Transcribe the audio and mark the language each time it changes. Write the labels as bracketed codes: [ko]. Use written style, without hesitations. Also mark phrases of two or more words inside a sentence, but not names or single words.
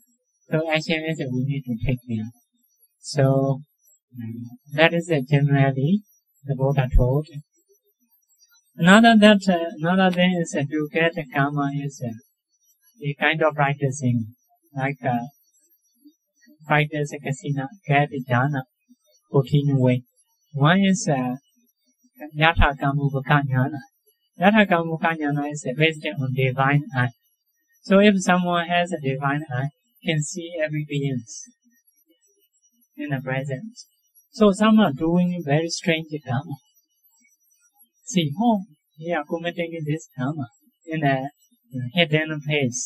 [en] So action is we need to take care. So that is generally the Buddha told. Another thing is to get karma is a kind of practicing, like practice kasina, get jhana, continue way. One is [pi] yatha kamupaka jnana. Yatha kamupaka jnana [en] is based on divine eye. So if someone has a divine eye, can see every being in the present. So some are doing very strange karma. See, they are committing this karma in a hidden place.